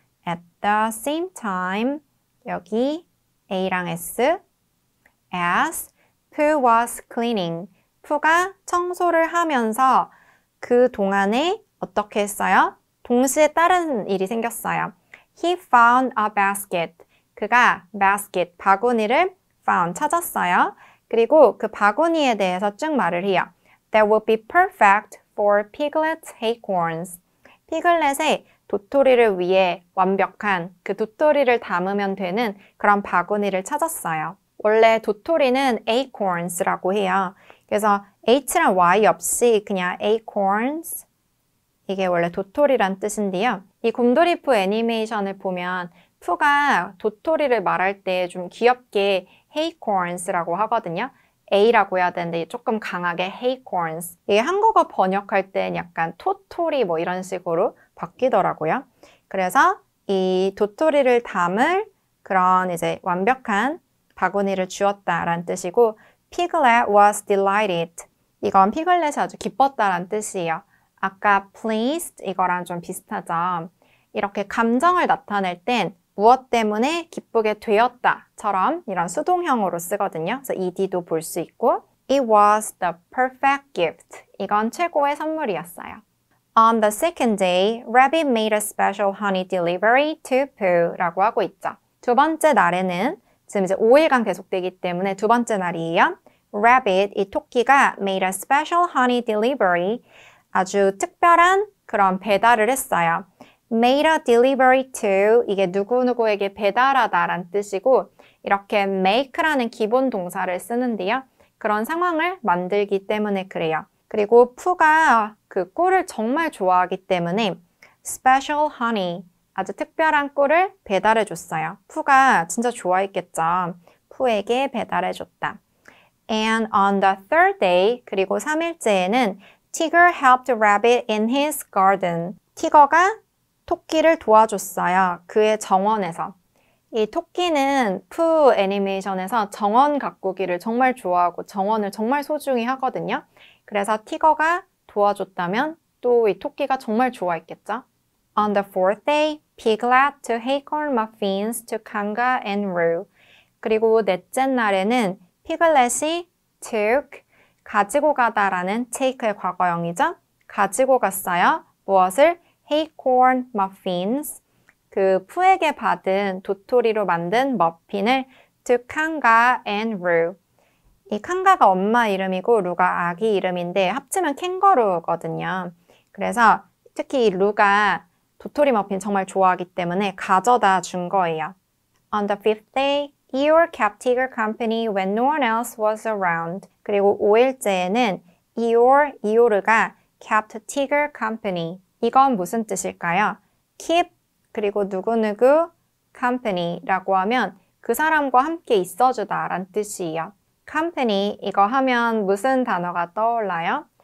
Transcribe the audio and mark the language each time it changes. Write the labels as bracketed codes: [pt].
[en] At the same time, [ko] 여기 A랑 S, [en] as Pooh was cleaning. [ko] 푸가 청소를 하면서 그 동안에 어떻게 했어요? 동시에 다른 일이 생겼어요. [en] He found a basket. [ko] 그가 basket, 바구니를 found, 찾았어요. 그리고 그 바구니에 대해서 쭉 말을 해요. [en] That would be perfect for Piglet's acorns. [ko] 피글렛의 도토리를 위해 완벽한 그 도토리를 담으면 되는 그런 바구니를 찾았어요. 원래 도토리는 acorns라고 해요. 그래서 H랑 Y 없이 그냥 acorns, 이게 원래 도토리란 뜻인데요. 이 곰돌이 푸 애니메이션을 보면 푸가 도토리를 말할 때 좀 귀엽게 acorns라고 하거든요. A라고 해야 되는데 조금 강하게 acorns. 이게 한국어 번역할 땐 약간 토토리 뭐 이런 식으로 바뀌더라고요. 그래서 이 도토리를 담을 그런 이제 완벽한 바구니를 주었다라는 뜻이고 [en] Piglet was delighted. [ko] 이건 피글렛이 아주 기뻤다라는 뜻이에요. 아까 pleased 이거랑 좀 비슷하죠. 이렇게 감정을 나타낼 땐 무엇 때문에 기쁘게 되었다처럼 이런 수동형으로 쓰거든요. 그래서 ed도 볼 수 있고 [en] It was the perfect gift. [ko] 이건 최고의 선물이었어요. [en] On the second day, Rabbit made a special honey delivery to Pooh [ko] 라고 하고 있죠. 두 번째 날에는 지금 이제 5일간 계속되기 때문에 두 번째 날이에요. [en] Rabbit, [ko] 이 토끼가 [en] made a special honey delivery. [ko] 아주 특별한 그럼 배달을 했어요. [en] made a delivery to [ko] 이게 누구누구에게 배달하다란 뜻이고 이렇게 make라는 기본 동사를 쓰는데요. 그런 상황을 만들기 때문에 그래요. 그리고 푸가 그 꿀을 정말 좋아하기 때문에 [en] special honey [ko] 아주 특별한 꿀을 배달해 줬어요. 푸가 진짜 좋아했겠죠. 푸에게 배달해 줬다. [en] And on the third day [ko] 그리고 3일째에는 [en] Tigger helped Rabbit in his garden. [ko] 티거가 토끼를 도와줬어요. 그의 정원에서. 이 토끼는 푸 애니메이션에서 정원 가꾸기를 정말 좋아하고 정원을 정말 소중히 하거든요. 그래서 티거가 도와줬다면 또 이 토끼가 정말 좋아했겠죠. [en] On the fourth day, Piglet took acorn muffins to Kanga and Roo. [ko] 그리고 넷째 날에는 피글렛이 took, 가지고 가다라는 take의 과거형이죠. 가지고 갔어요. 무엇을? acorn muffins. 그 푸에게 받은 도토리로 만든 머핀을 [en] to Kanga and Roo. [ko] 이 칸가가 엄마 이름이고 루가 아기 이름인데 합치면 캥거루거든요. 그래서 특히 루가 도토리 머핀 정말 좋아하기 때문에 가져다 준 거예요. [en] On the fifth day, Eeyore kept Tigger company when no one else was around. [ko] 그리고 5일째에는 이오르가 [en] kept Tigger company. [ko] 이건 무슨 뜻일까요? keep 그리고 누구누구 company라고 하면 그 사람과 함께 있어주다 라는 뜻이에요. company 이거 하면 무슨 단어가 떠올라요?